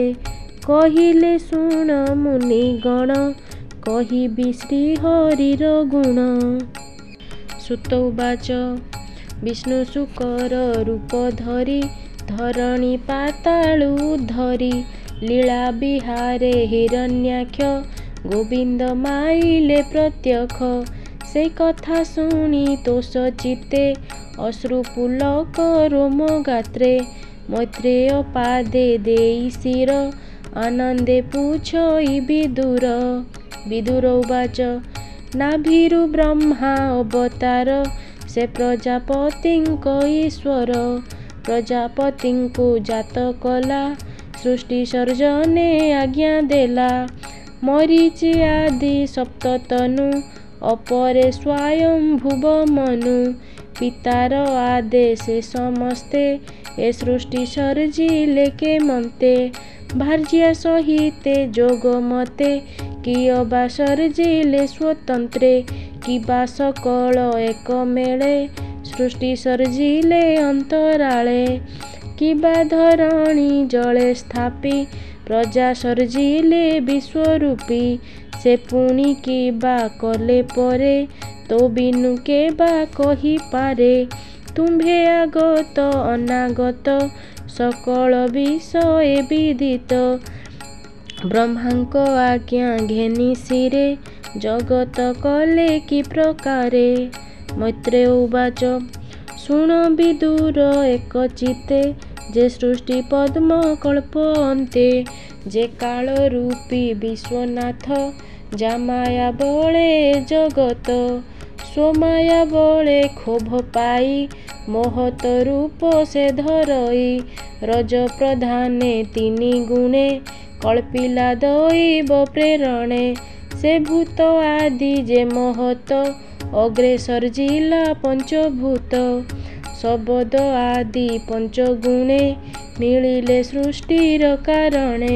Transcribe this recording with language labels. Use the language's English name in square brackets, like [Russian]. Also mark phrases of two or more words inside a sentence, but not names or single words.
[Odia] କହିଲେ ଶୁଣ ମୁନିଗଣ କହିବି ଶ୍ରୀହରିର ଗୁଣ। ସୁତ ଉବାଚ ବିଷ୍ଣୁ ଶୁକର ରୂପ ଧରୀ ଧରଣୀ ପାତାଳୁ ଧରୀ। ଲୀଳା ବିହାରେ ହିରଣ୍ୟାକ୍ଷ ଗୋବିନ୍ଦ ମାଇଲେ ପ୍ରତ୍ୟକ୍ଷ। ସେ କଥା ଶୁଣୀ ତୋଷ ଚିତ୍ତେ ଅଶ୍ରୁପୁଲକ ରୋମ ଗାତ୍ରେ। ମୈତ୍ରେୟ ପାଦେ ଦେଈ ଶିର ଆନନ୍ଦେ ପୂଛଈ ବିଦୁର। ବିଦୁର ଉବାଚ ନାଭିରୁ ବ୍ରହ୍ମା ଅବତାର ସେ ପ୍ରଜାପତିଙ୍କ ଈଶ୍ୱର। ପ୍ରଜାପତିଙ୍କୁ ଜାତ କଲା ସୃଷ୍ଟି ସର୍ଜନେ ଆଜ୍ଞା ଦେଲା। ମରୀଚି ଆଦି ସପ୍ତତନୁ ଅପରେ ସ୍ୱୟମ୍ଭୁବ ମନୁ। ପିତାର ଆଦେଶେ ସମସ୍ତେ ଏ ସୃଷ୍ଟି ସର୍ଜିଲେ କେମନ୍ତେ। ଭାର୍ଯ୍ୟା ସହିତେ ଜୋଗମତେ କିୟବା ସର୍ଜିଲେ ସ୍ୱତନ୍ତ୍ରେ। କିବା ସକଳ ଏକ ମେଳେ ସୃଷ୍ଟି ସର୍ଜିଲେ ଅନ୍ତରାଳେ। କିବା ଧରଣୀ ଜଳେ ସ୍ଥାପୀ ପ୍ରଜା ସର୍ଜିଲେ ବିଶ୍ୱରୂପୀ। ସେ ପୁଣୀ କିବା କଲେ ପରେ ତୋ ବିନୁ କେବା କହି ପାରେ। ତୁମ୍ଭେ ଆଗତ ଅନାଗତ ସକଳ ବିଷୟ ବିଦିତ। ବ୍ରହ୍ମାଙ୍କ ଆଜ୍ଞା ଘେନୀ ଶିରେ ଜଗତ କଲେ କି ପ୍ରକାରେ। ମୈତ୍ରେୟ ଉବାଚ ଶୁଣ ବିଦୁର ଏକ ଚିତ୍ତେ ଜେ ସୃଷ୍ଟି ପଦ୍ମ କଳ୍ପ ଅନ୍ତେ। ଜେ କାଳ ରୂପୀ ବିଶ୍ୱନାଥ ଜାମାୟା ବଳେ ଜଗତ। ସ୍ୱମାୟା ବଳେ କ୍ଷୋଭ ପାଈ ମହତ ରୂପ ସେ ଧରଈ। ରଜ ପ୍ରଧାନେ ତୀନି ଗୁଣେ କଳ୍ପିଲା ଦୈବ ପ୍ରେରଣେ। ସେ ଭୂତ ଆଦି ଜେ ମହତ ଅଗ୍ରେ ସର୍ଜିଲା ପଞ୍ଚଭୂତ। ଶବ୍ଦ ଆଦି ପଞ୍ଚଗୁଣେ ମିଳିଲେ ସୃଷ୍ଟିର କାରଣେ।